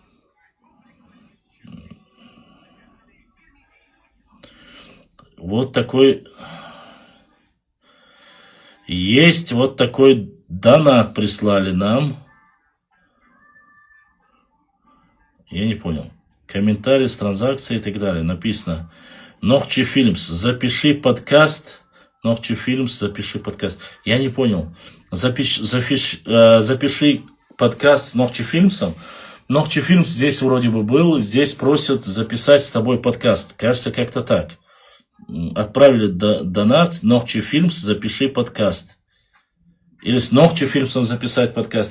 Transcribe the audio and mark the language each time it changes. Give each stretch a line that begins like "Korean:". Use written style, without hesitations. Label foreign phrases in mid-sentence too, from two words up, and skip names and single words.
Russian: Вот такой. Есть вот такой донат прислали нам. Я не понял. Комментарий с транзакцией и так далее. Написано. Нохчи Фильмс, запиши подкаст. Нохчи Фильмс, запиши подкаст. Я не понял. Запиши подкаст с Нохчи Фильмсом. Нохчи Фильмс здесь вроде бы был. Здесь просят записать с тобой подкаст. Кажется, как-то так. Отправили донат. Нохчи Фильмс, запиши подкаст. Или с Нохчи Фильмсом записать подкаст.